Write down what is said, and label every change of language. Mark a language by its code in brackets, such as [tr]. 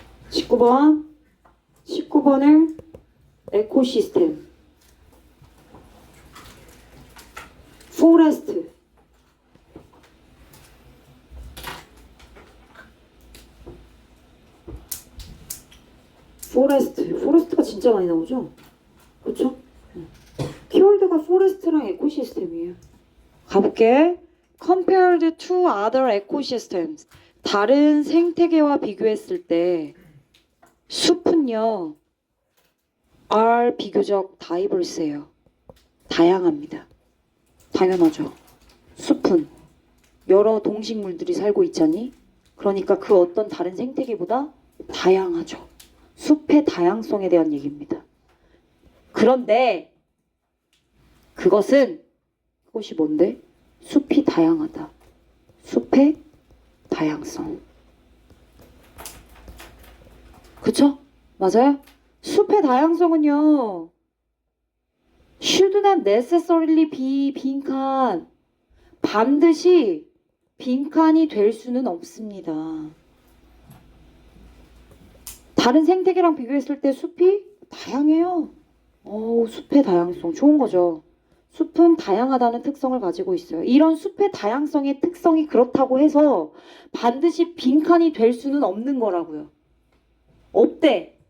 [ko] (19번) 19번을 에코시스템 포레스트 포레스트가 진짜 많이 나오죠? 그쵸? 키워드가 포레스트랑 에코시스템이에요. 가볼게. [en] Compared to other ecosystems. [ko] 다른 생태계와 비교했을 때 숲은요 are 비교적 diverse예요. 다양합니다. 당연하죠. 숲은 여러 동식물들이 살고 있잖니? 그러니까 그 어떤 다른 생태계보다 다양하죠. 숲의 다양성에 대한 얘기입니다. 그런데 그것이 뭔데? 숲이 다양하다. 숲의 다양성. 그쵸? 맞아요? 숲의 다양성은요 [en] should not necessarily be [ko] 빈칸. 반드시 빈칸이 될 수는 없습니다. 다른 생태계랑 비교했을 때 숲이 다양해요. 숲의 다양성 좋은 거죠. 숲은 다양하다는 특성을 가지고 있어요. 이런 숲의 다양성의 특성이 그렇다고 해서 반드시 빈칸이 될 수는 없는 거라고요. 없대.